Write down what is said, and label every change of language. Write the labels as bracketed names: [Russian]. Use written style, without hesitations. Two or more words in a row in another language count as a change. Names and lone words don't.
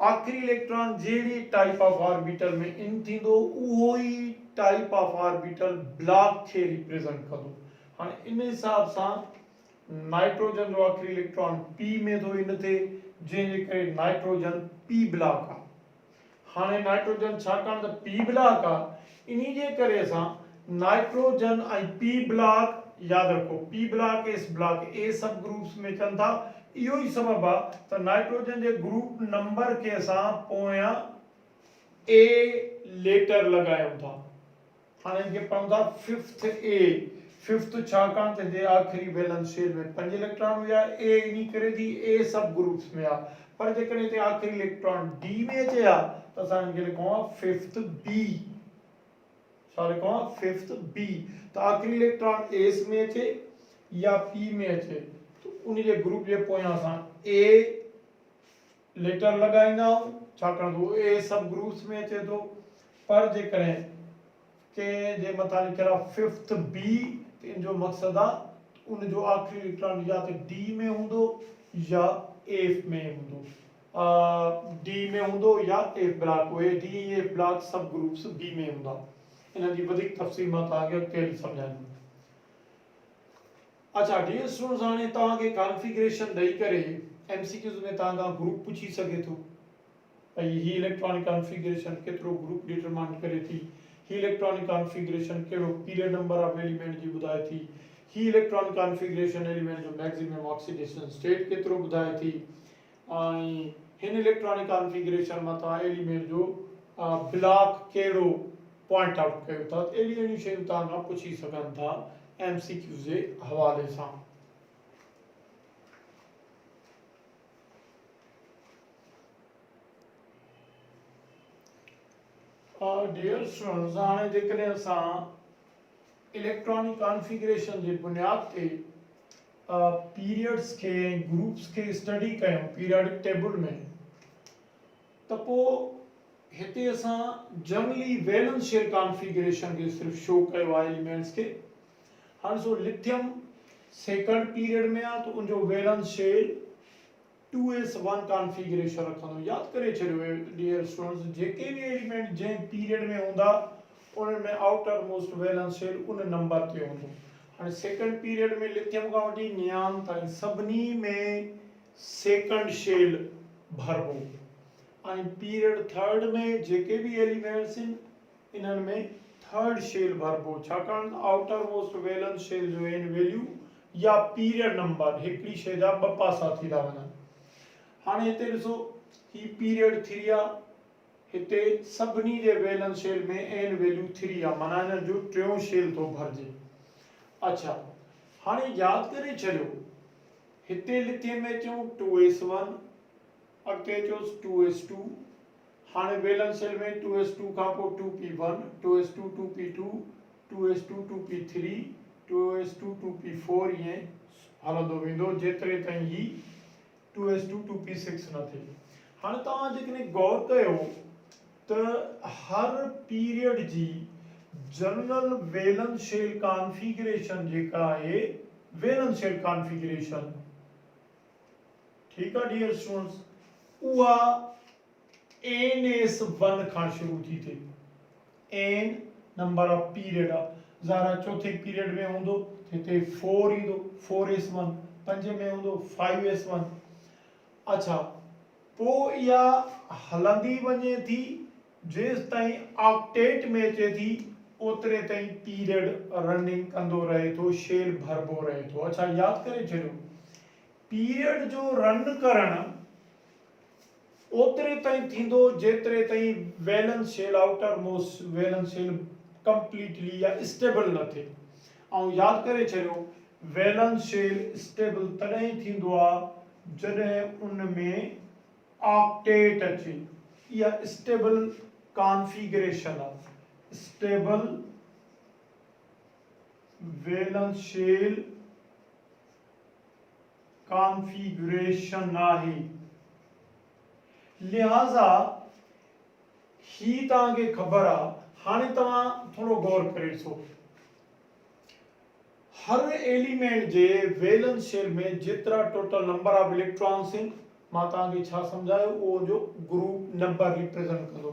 [Sindhi] आखिरी इलेक्ट्रॉन जहिड़ी [English] type of orbital [Sindhi] में इन थींदो उहो ई [English] type of orbital [Sindhi] ब्लॉक खे रिप्रेजेंट कंदो। हाणे इन हिसाब सां नाइट्रोजन जो आखिरी इलेक्ट्रॉन पी में थो इन थिए, जंहिंजे करे नाइट्रोजन [English] p block [Sindhi] आहे। हाणे नाइट्रोजन छाकाणि त [English] p block [Sindhi] आहे, इन्ही जे करे असां नाइट्रोजन ऐं पी ब्लॉक याद रखो [English] p block s block A sub groups [Sindhi] में अचनि था। इहो ई सबब आहे त नाइट्रोजन जे [English] group number [Sindhi] खे असां पोयां [English] A letter [Sindhi] लगायूं था। हाणे इनखे पढ़ूं था [English] fifth A. [Sindhi] फिफ्थ छाकाणि त जे आख़िरी [English] valence shell [Sindhi] में 5 इलेक्ट्रॉन हुआ ए इन करे थी [English] A sub groups [Sindhi] में आ। पर जेकॾहिं हिते आख़िरी इलेक्ट्रॉन डी में अचे हा त असां इनखे लिखूं हा [English] fifth B. [Sindhi] छा लिखूं हा [English] fifth B. [Sindhi] त आख़िरी इलेक्ट्रॉन एस में अचे या पी में अचे तो उन जे ग्रुप जे पोयां असां [English] A letter [Sindhi] लगाईंदा आहियूं छाकाणि त उहो [English] A sub groups [Sindhi] में अचे थो। पर जेकॾहिं के जे मथां लिखियल आहे [English] fifth B [Sindhi] त इन जो मक़सदु आहे उन जो आख़िरी इलेक्ट्रॉन या त डी में हूंदो या एफ में हूंदो। डी में हूंदो या [English] F block [Sindhi] उहे [English] D F block sub groups B [Sindhi] में हूंदा। इन जी वधीक तफ़सील मां तव्हांखे अॻिते सम्झाईंदुमि। अच्छा [English] dear students [Sindhi] हाणे तव्हांखे कॉन्फ़िगरेशन ॾेई करे एमसीक्यूज़ में तव्हां ग्रुप पुछी सघे थो भई ही [English] electronic configuration [Sindhi] केतिरो [English] group determine [Sindhi] करे थी। ही [English] electronic configuration [Sindhi] कहिड़ो [English] period number of element [Sindhi] जी ॿुधाए थी। ही [English] electronic configuration [Sindhi] एलिमेंट जो [English] maximum oxidation state [Sindhi] केतिरो ॿुधाए थी। ऐं हिन [English] electronic configuration [Sindhi] मां तव्हां एलिमेंट जो ब्लॉक कहिड़ो [English] point out [Sindhi] कयो था। अहिड़ियूं शयूं तव्हां खां पुछी सघनि था एमसीक्यू जे हवाले सां। [English] dear students [Sindhi] हाणे जेकॾहिं असां [English] electronic configuration [Sindhi] जे बुनियाद ते पीरियड्स के ग्रुप्स के स्टडी कयूं [English] periodic table [Sindhi] में त पोइ हिते असां [English] generally valence shell configuration [Sindhi] के सिर्फ शो कयो आहे एलिमेंट्स के। हाणे सो लिथियम [English] second period [Sindhi] में आहे तो उनजो [English] valence shell 2s1 configuration [Sindhi] रखंदो। याद करे छॾियो [English] dear students [Sindhi] जेके भी एलिमेंट जे पीरियड में हूंदा उन में [English] outer most valence shell [Sindhi] उन नंबर ते हूंदो। हाणे [English] second period [Sindhi] में लिथियम खां वठी नियान ताईं सभिनी में [English] second shell [Sindhi] भरबो। ऐं [English] period third [Sindhi] में जेके भी एलिमेंट्स इन्हनि में [English] third shell [Sindhi] भरबो छाकाणि [English] outer most valence shell [Sindhi] जो इन वैल्यू या [English] period number [Sindhi] हिकिड़ी शइ जा ॿ पासा थी था वञनि। हाणे हिते ॾिसो ही पीरियड 3 आहे हिते सभिनी जे [English] valence shell [Sindhi] में [English] n value 3 [Sindhi] आहे माना हिन जो टियों शेल थो भरजे। अच्छा हाणे यादि करे छॾियो हिते लिथियम में अचूं 2s1 अॻिते अचोसि 2s2 हाणे [English] valence shell [Sindhi] में 2s2 खां पोइ 2p1 2s2 2p2 2s2 2p3 2s2 2p4 ईअं हलंदो वेंदो जेतिरे ताईं ही 2s2 2p6 न थिए। हाणे तव्हां जेकॾहिं गौर कयो त हर पीरियड जी [English] general valence shell configuration [Sindhi] जेका आहे [English] valence shell configuration [Sindhi] ठीकु आहे [English] dear students [Sindhi] उहा ns1 खां शुरू थी थिए। [English] n number of period [Sindhi] आहे ज़ारा चौथे पीरियड में हूंदो हिते 4 ईंदो 4s1 पंजे में हूंदो 5s1। अच्छा पोइ इहा हलंदी वञे थी जेसि ताईं ऑक्टेट में अचे थी ओतिरे ताईं [English] period running [Sindhi] कंदो रहे थो शेल भरबो रहे थो। अच्छा यादि करे छॾियो पीरियड जो रन करणु ओतिरे ताईं थींदो जेतिरे ताईं [English] valence shell outer most valence shell completely [Sindhi] या स्टेबल न थिए। ऐं यादि करे छॾियो [English] valence shell stable [Sindhi] तॾहिं थींदो आहे जॾहिं उन में ऑक्टेट अचे। इहा [English] stable configuration [Sindhi] आहे [English] stable valence shell configuration [Sindhi] आहे। लिहाज़ा ही तव्हांखे ख़बर आहे हाणे तव्हां थोरो गौर करे ॾिसो हर एलिमेंट जे [English] valence shell [Sindhi] में जेतिरा [English] total number of electrons [Sindhi] आहिनि मां तव्हांखे छा सम्झायो उहो जो [English] group number represent [Sindhi] कंदो।